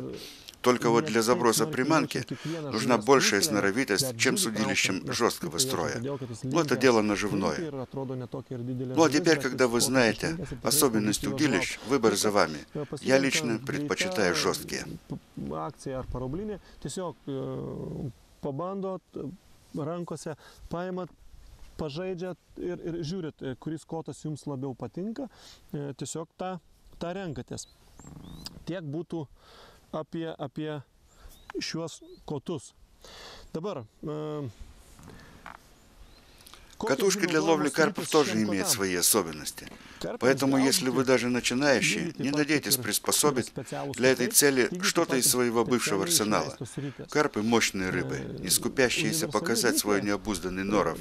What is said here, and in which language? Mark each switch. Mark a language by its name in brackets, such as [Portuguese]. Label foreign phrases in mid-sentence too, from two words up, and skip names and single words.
[Russian] Только вот для заброса приманки нужна большая сноровитость, чем с удилищем жесткого строя. Но это дело наживное. Ну а теперь, когда вы знаете особенности удилищ, выбор за вами. Я лично предпочитаю жесткие. [Lithuanian] Pažaidžiat ir žiūrit, kuris kotas jums labiau patinka, tiesiog tą renkatės. Tiek būtų apie šiuos kotus. Dabar... [Russian] Катушки для ловли карпов тоже имеют свои особенности. Поэтому, если вы даже начинающие, не надейтесь приспособить для этой цели что-то из своего бывшего арсенала. Карпы – мощные рыбы, не скупящиеся показать свой необузданный норов.